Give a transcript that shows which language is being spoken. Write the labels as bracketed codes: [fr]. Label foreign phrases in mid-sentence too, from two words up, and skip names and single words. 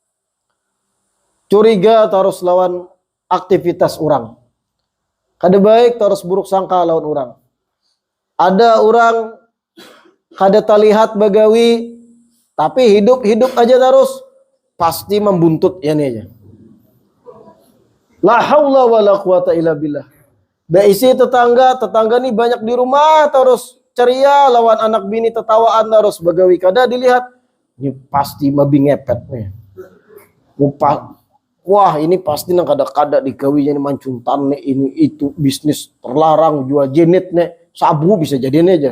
[bjn] Curiga terus lawan aktivitas orang. Kada baik terus buruk sangka lawan orang. Ada orang kada terlihat bagawi tapi hidup aja terus pasti membuntut ya nih aja. [ar] La haula wala quwata illa billah. [bjn] Da isi tetangga nih banyak di rumah terus ceria lawan anak bini tetawaan terus bagawi kada dilihat. Ini pasti mabi ngepet nih. Wah ini pasti nang kada-kada digawinya nih mancuntan nih [id] ini itu bisnis terlarang [bjn] jual jenet nih sabu bisa jadi nih aja.